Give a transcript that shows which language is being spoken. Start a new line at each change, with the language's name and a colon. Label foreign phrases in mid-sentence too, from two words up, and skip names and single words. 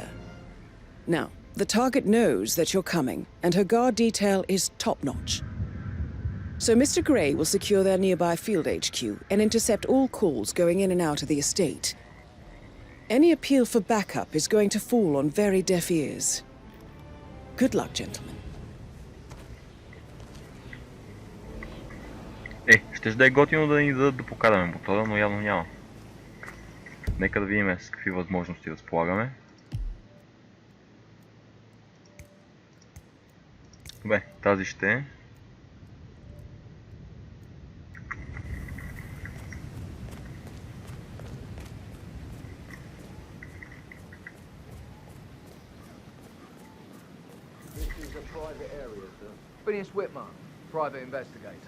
English: Now, the target knows that you're coming, and her guard detail is top-notch. So Mr. Gray will secure their nearby field HQ and intercept all calls going in and out of the estate. Any appeal for backup is going to fall on very deaf ears. Good luck, gentlemen.
Bulgarian: Ще да е готино да ни дадат да покараме мотора, но явно няма. Нека да видим с какви възможности разполагаме. Добре, тази ще е.
English: Phineas Whitman, private investigator.